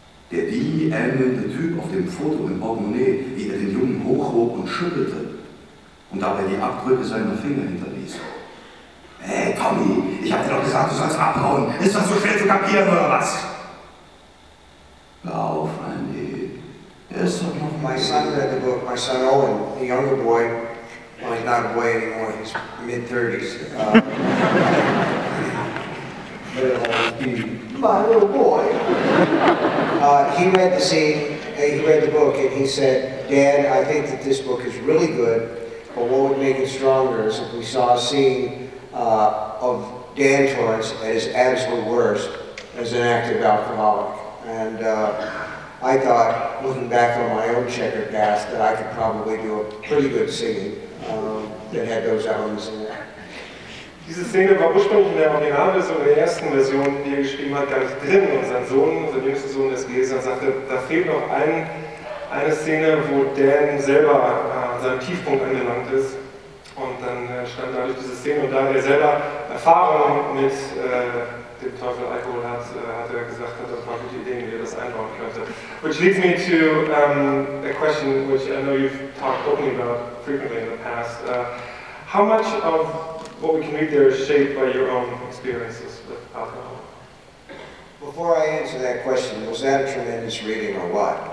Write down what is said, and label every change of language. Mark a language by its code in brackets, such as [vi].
[de] Der Dini ähnelnde Typ auf dem Foto im Portemonnaie, wie er den Jungen hochhob und schüttelte und dabei die Abdrücke seiner Finger hinterließ. Hey Tommy, ich hab dir doch gesagt, du sollst abhauen. Ist das so schwer zu kapieren oder was? Hör auf, Andy. Er ist doch noch... [en] My son read the book, my son Owen, the younger boy. Well, he's not a boy anymore, he's mid-30s. But it'll always be my little boy. He read the scene, he read the book, and he said, Dad, I think that this book is really good, but what would make it stronger is if we saw a scene of Dan Torrance at his absolute worst as an active alcoholic. And I thought, looking back on my own checkered past, that I could probably do a pretty good singing that had those elements in it. [de] Diese Szene war ursprünglich in der Originalversion, in der ersten Version, die er geschrieben hat, gar nicht drin. Und sein Sohn, sein jüngster Sohn, ist gelesen und sagte, da fehlt noch eine Szene, wo Dan selber an seinem Tiefpunkt angelangt ist. Und dann stand dadurch diese Szene, und da er selber Erfahrung mit dem Teufel Alkohol hat, hat er gesagt, hat er ein paar gute Ideen, wie er das einbauen könnte. [en] Which leads me to a question which I know you've talked openly about frequently in the past. How much of what we can read there is shaped by your own experiences with alcohol? Before I answer that question, was that a tremendous reading or what?